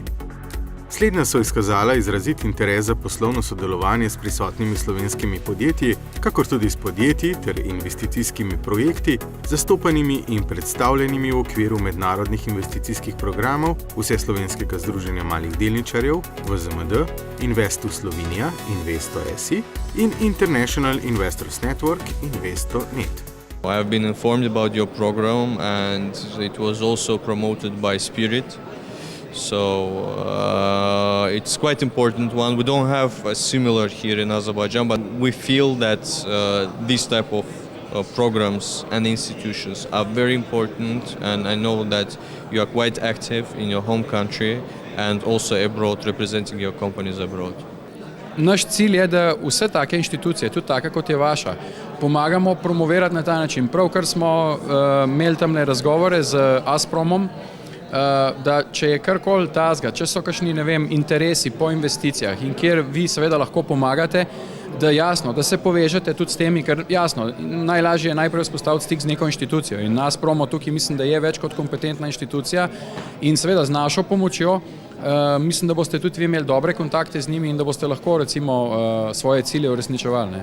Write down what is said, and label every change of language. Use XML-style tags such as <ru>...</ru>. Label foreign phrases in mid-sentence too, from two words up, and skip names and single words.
<sl>Slednja so izkazala izrazit interes za poslovno sodelovanje s prisotnimi slovenskimi podjetji, kakor tudi s podjetji ter investicijskimi projekti, zastopanimi in predstavljenimi v okviru mednarodnih investicijskih programov Vseslovenskega združenja malih delničarjev, VZMD, Invest v Slovenija, Investo SI in International Investors Network, Investo.net.</sl> <en>I have been informed about your program and it was also promoted by Spirit. So it's quite important one. We don't have a similar here in Azerbaijan, but we feel that these type of programs and institutions are very important, and I know that you are quite active in your home country and also abroad, representing your companies abroad.</en> <sl>Naš cilj je, da vse take inštitucije, tudi taka kot je vaša, pomagamo promovirati na ta način. Pravkar smo imeli tamle razgovore z Aspromom, da če je karkoli tazga, če so kakšni, interesi po investicijah in kjer vi seveda lahko pomagate, da jasno, da se povežete tudi s temi, ker jasno, najlažje je najprej vzpostaviti stik z neko inštitucijo in Aspromo tukaj mislim, da je več kot kompetentna inštitucija in seveda z našo pomočjo mislim, da boste tudi vi imeli dobre kontakte z njimi in da boste lahko recimo svoje cilje uresničevali.</sl>